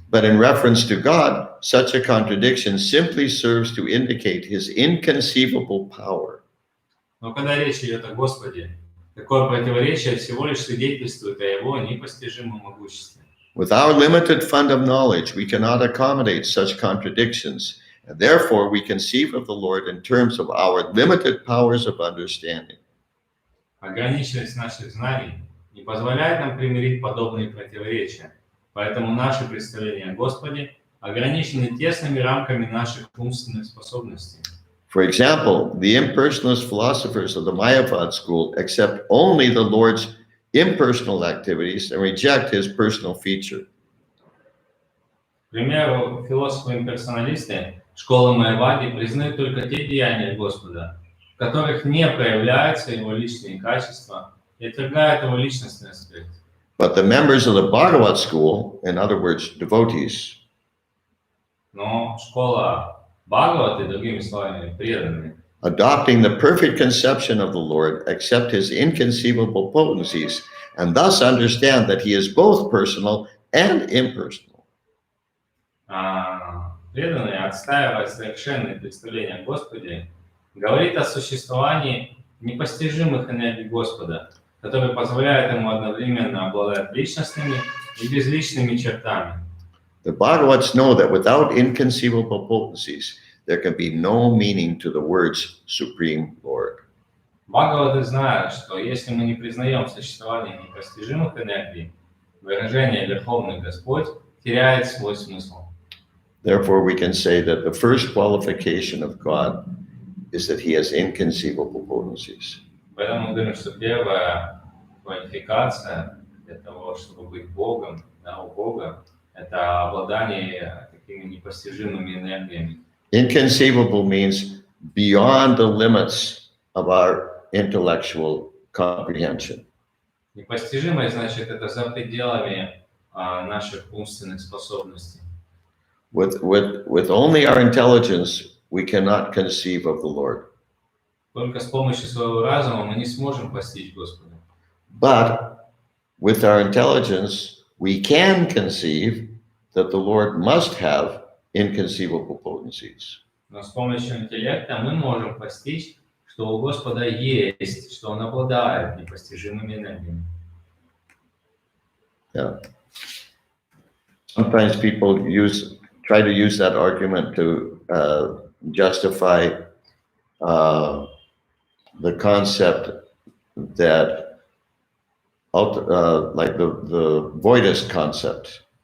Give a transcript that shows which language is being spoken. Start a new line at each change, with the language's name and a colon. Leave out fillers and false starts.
English: But in reference to God, such a contradiction simply serves to indicate his inconceivable power.
Russian: Но когда речь идет о Господе, такое противоречие всего лишь свидетельствует о его непостижимом могуществе.
English: With our limited fund of knowledge, we cannot accommodate such contradictions, and therefore we conceive of the Lord in terms of our limited powers of understanding.
Russian: Ограниченность наших знаний не позволяет нам примирить подобные противоречия. Поэтому наши представления о Господе ограничены тесными рамками наших умственных способностей.
English: For example, the impersonalist philosophers of the Mayapur school accept only the Lord's impersonal activities and reject his personal feature.
Russian: К примеру, философы-имперсоналисты школы Майявади признают только те деяния Господа, в которых не проявляются его личные качества и отвергают его личностный аспект.
English: But the members of the Bhagavatam school, in other words, devotees,
Russian: Но школа Бхагаваты, другими словами, преданные,
English: adopting the perfect conception of the Lord, accept his inconceivable potencies and thus understand that he is both personal and impersonal.
Russian: преданные, отстаивая совершенные представления о Господе, говорит о существовании непостижимых энергий Господа, которые позволяют ему одновременно обладать личностными и безличными чертами.
English: The Bhagavats know that without inconceivable potencies, there can be no meaning to the words Supreme Lord.
Russian: Бхагаваты знают, что если мы не признаем существование непостижимых энергий, выражение «Верховный Господь» теряет свой смысл.
English: Therefore, we can say that the first qualification of God is that he has inconceivable potencies.
Russian: Поэтому мы говорим, что первая квалификация для того, чтобы быть Богом, да, у Бога, это обладание такими непостижимыми энергиями.
English: Inconceivable means beyond the limits of our intellectual comprehension.
Russian: Непостижимое, значит, это за пределами наших умственных способностей.
English: With only our intelligence, we cannot conceive of the Lord.
Russian: Только с помощью своего разума мы не сможем постичь Господа.
English: But with our intelligence, we can conceive that the Lord must have inconceivable potencies.
Russian: Но с помощью интеллекта мы можем постичь, что у Господа есть, что Он обладает непостижимыми энергиями.
English: Yeah. Sometimes people try to use that argument to justify the concept that like the voidist concept.